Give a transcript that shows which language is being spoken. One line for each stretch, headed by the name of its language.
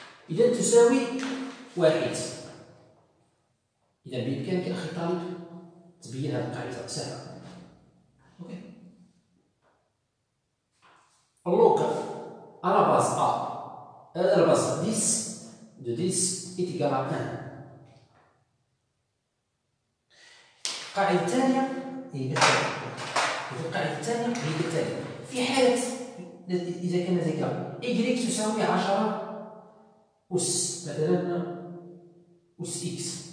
Arabic: إذا تساوي 1. إذا بإمكانك أخي الطالب تبين هذه القاعدة سهلة. أوكي.
French: لوغ à la base A à la base 10 de 10 est égal à 1.
Arabic: القاعدة الثانية هي القاعدة الثانية هي كالتالي: في حالة إذا كان ذلك y تساوي 10 أس مثلا أس إكس،